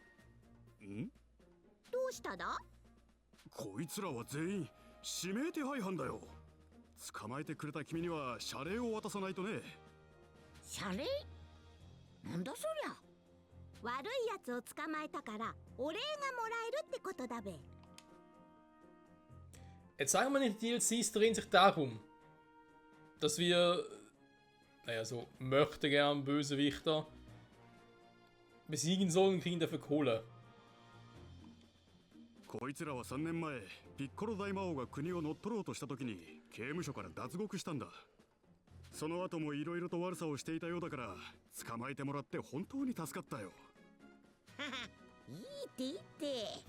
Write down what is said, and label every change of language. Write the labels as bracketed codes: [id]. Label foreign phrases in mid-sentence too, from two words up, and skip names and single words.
[ja] どうしただ？こいつらは全員指名手配犯だよ。捕まえてくれた君には謝礼を渡さないとね。謝礼？なんだそりゃ。悪いやつを捕まえたからお礼がもらえるってことだべ。 [de] Jetzt sagen wir nicht, die DLCs drehen sich darum, dass wir, naja, so möchte gern Bösewichter besiegen sollen und kriegen dafür Kohle. [ja] こいつらは3年前ピッコロ大魔王が国を乗っ取ろうとした時に刑務所から脱獄したんだ。その後もいろいろと悪さをしていたようだから捕まえてもらって本当に助かったよ。いいっていいって。